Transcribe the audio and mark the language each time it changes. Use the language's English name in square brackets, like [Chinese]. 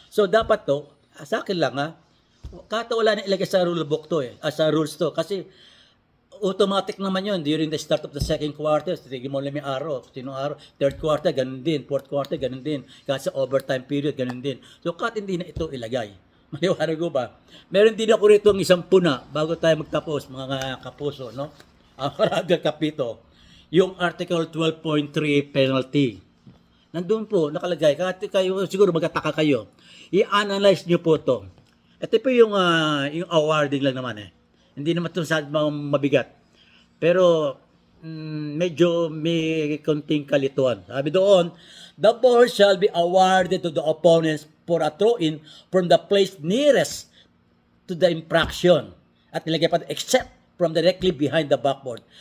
[Filipino] So, dapat to, sa akin lang kahit wala na ilagay sa rule book to sa rules to. Kasi, automatic naman yun during the start of the second quarter. Tigil mo lang yung araw. Sinong araw? Third quarter, ganun din. Fourth quarter, ganun din. Kasi overtime period, ganun din. So, kahit hindi na ito ilagay. Maliwanag ko ba? Meron din ako rito ang isang puna bago tayo magtapos, mga kapuso, no? Paragraph kapito, yung Article 12.3 penalty. Nandun po, nakalagay. Kahit kayo, siguro magtataka kayo. I-analyze nyo po to. Ito po yung awarding lang naman eh. Hindi naman ito mabigat. Pero medyo may konting kalituan. [English] Sabi doon, the ball shall be awarded to the opponents for a throw-in from the place nearest to the infraction. [Filipino] At nilagay pa, [English] except from directly behind the backboard.